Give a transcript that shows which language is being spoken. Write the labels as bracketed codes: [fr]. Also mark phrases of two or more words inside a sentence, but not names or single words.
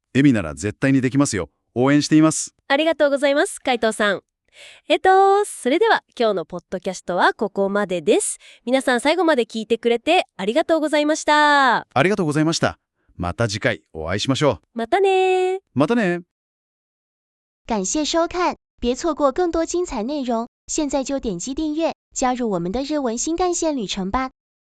[ja] エミなら絶対にできますよ。応援しています。ありがとうございます、海藤さん。それでは今日のポッドキャストはここまでです。皆さん最後まで聞いてくれてありがとうございました。ありがとうございました。また次回お会いしましょまたねー。う。またね。 [zh] 感谢收看，别错过更多精彩内容。现在就点击订阅，加入我们的日文新干线旅程吧。